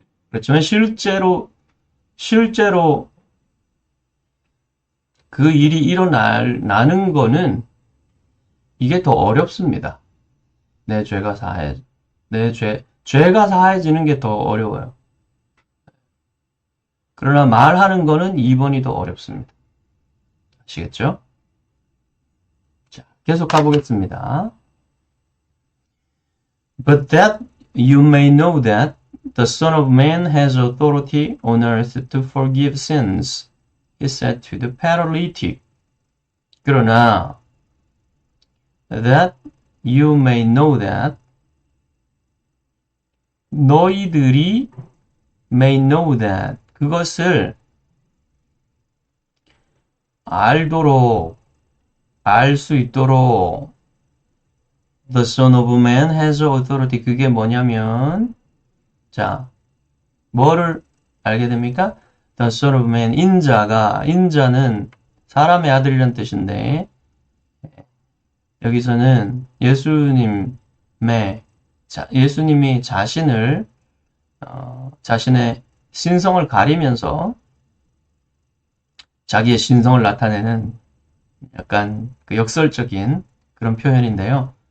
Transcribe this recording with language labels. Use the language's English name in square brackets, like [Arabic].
[Korean] 그렇지만 실제로 그 일이 일어나는 거는 이게 더 어렵습니다. 죄가 사해지는 게 더 어려워요. 그러나 말하는 거는 2번이 더 어렵습니다. 아시겠죠? 자, 계속 가보겠습니다. [English] But that you may know that the Son of Man has authority on earth to forgive sins, he said to the paralytic. [Korean] 그러나 [English] that you may know that [Korean] 너희들이 [English] may know that [Korean] 그것을 알도록 알 수 있도록 [English] the Son of Man has authority [Korean] 그게 뭐냐면 자 뭐를 알게 됩니까? [English] The Son of Man [Korean] 인자는 사람의 아들이란 뜻인데 여기서는 예수님이 자신을 자신의 신성을 가리면서 자기의 신성을 나타내는 약간 그 역설적인 그런 표현인데요.